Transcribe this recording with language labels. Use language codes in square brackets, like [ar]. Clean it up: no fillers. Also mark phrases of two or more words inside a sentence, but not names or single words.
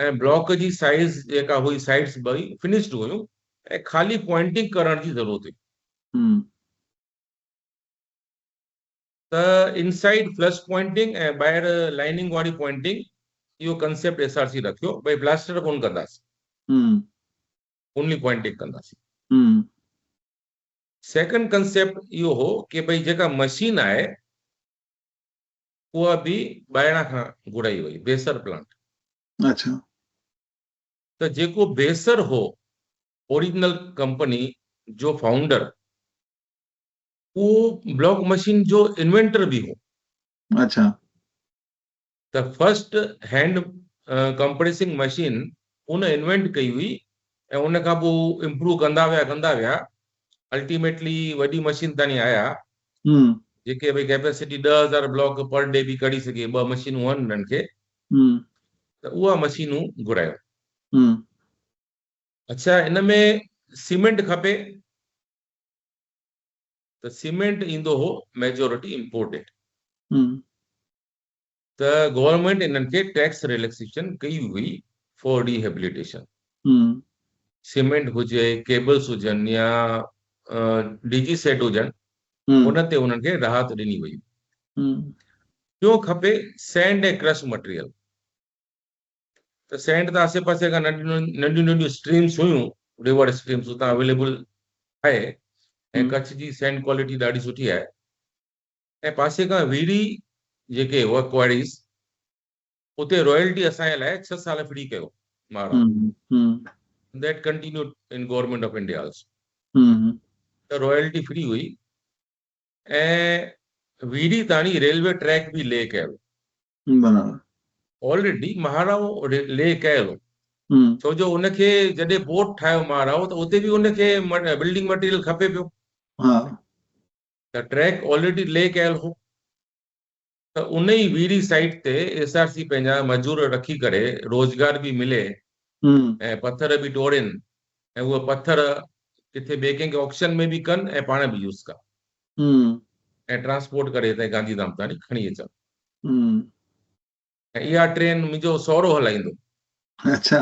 [sd] ऐं ब्लॉक जी साइज़ जेका हुई, साइड्स ॿई फिनिश्ड हुयूं ऐं ख़ाली पॉइंटिंग करण जी ज़रूरत हुई। त [en] inside flush pointing [sd] ऐं ॿाहिरि लाइनिंग वारी पॉइंटिंग, इहो कंसेप्ट एसआरसी रखियो, भई प्लास्टर कोन कंदासीं, [en] only pointing कंदासीं। second concept [sd] इहो हो कि भई जेका मशीन आहे उहा बि ॿाहिरां खां घुराई वई, बेसर प्लांट। अच्छा। त जेको बेसर हो, [en] original company [sd] जो फाउंडर, उहो [en] block machine [sd] जो इन्वेंटर भी हो। अच्छा। त [en] first hand compressing machine [sd] उन इन्वेंट कई हुई ऐं उन खां पोइ इम्प्रूव कंदा विया अल्टीमेटली वॾी मशीन ताणी आया, जेके भई [en] capacity 10,000 block per day [sd] भी कढी सघे। 2 मशीनूं आहिनि उन्हनि खे, त उहा मशीनूं घुरायो। अच्छा, इन में सीमेंट खपे, त सीमेंट ईंदो हो [en] majority imported. [sd] त गवर्नमेंट इन्हनि खे [en] tax relaxation [sd] कई हुई [en] for rehabilitation. [sd] सीमेंट हुजे, केबल्स हुजनि या [en] DG set [sd] हुजनि, उन ते उन्हनि खे राहत ॾिनी वई। ॿियो खपे सैंड ऐं [en] crush material. [sd] त सैंड त आसे पासे खां नंढियूं स्ट्रीम्स हुयूं, [en] river streams [sd] उतां अवेलेबल आहे ऐं कच्छ जी [en] sand quality [sd] ॾाढी सुठी आहे। ऐं पासे खां वीरी जेके हुआ क्वारीज़, उते रॉयल्टी असांजे लाइ 6 साल फ्री कयो महाराज। [en] that continued in Government of India also. [sd] त रॉयल्टी फ्री हुई ऐं वीरी ताणी [en] railway track [sd] भी ले कयो। ऑलरेडी महाराव ले कयो, छो जो उनखे जॾहिं पोर्ट ठाहियो महाराव, त उते भी उनखे [en] building material [sd] खपे पियो। त ट्रैक ऑलरेडी ले कयल हो। त उन ई वीरी साइट ते एसआरसी पंहिंजा मजूर रखी करे रोजगार भी मिले ऐं पत्थर भी टोड़नि ऐं उहे पत्थर किथे ॿिए कंहिंखे ऑक्शन में भी कनि ऐं पाण भी यूज़ कनि ऐं ट्रांसपोर्ट करे हिते गांधीधाम ताणी खणी अचनि। ऐं इहा ट्रेन मुंहिंजो सहुरो हलाईंदो। अच्छा।